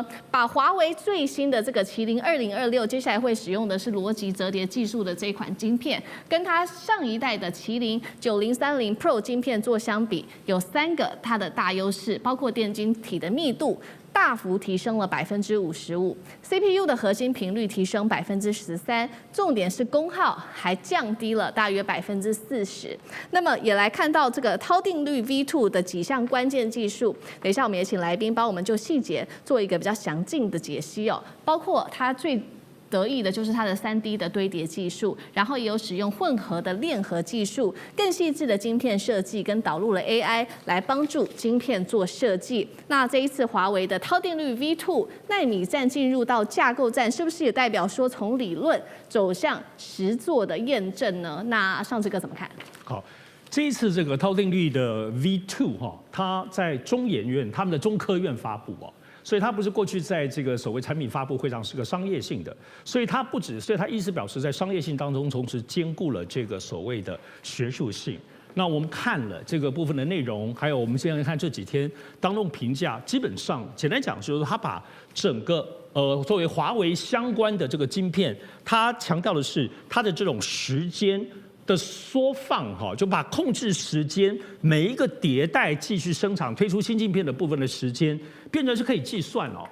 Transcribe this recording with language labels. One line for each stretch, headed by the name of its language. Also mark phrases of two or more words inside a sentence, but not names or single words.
Chinese: 把華為最新的這個麒麟2026，接下來會使用的是邏輯折疊技術的這一款晶片，跟它上一代的麒麟9030 Pro 晶片做相比，有3個它的大優勢，包括電晶體的密度大幅提升了55%，CPU 的核心頻率提升13%，重點是功耗還降低了大約40%。那麼也來看到這個韜定律 V2 的幾項關鍵技術，等一下我們也請來賓幫我們就細節做一個比較詳盡的解析哦，包括它最得意的就是它的 3D 的堆疊技術，然後也有使用混合的鏈合技術，更細緻的晶片設計跟導入了 AI 來幫助晶片做設計。那這一次華為的韜定律 V2 奈米戰進入到架構戰，是不是也代表說從理論走向實作的驗證呢？那上次哥怎麼看？好，這一次這個韜定律的 V2 它在中研院他們的中科院發布哦。所以它不是過去在這個所謂產品發布會上是個商業性的，所以它不只，所以它意思表示在商業性當中，同時兼顧了這個所謂的學術性。那我們看了這個部分的內容，還有我們現在看這幾天當中評價，基本上簡單講就是它把整個作為華為相關的這個晶片，它強調的是它的這種時間的縮放哈，就把控制時間每一個迭代繼續生產推出新晶片的部分的時間，變成是可以計算哦。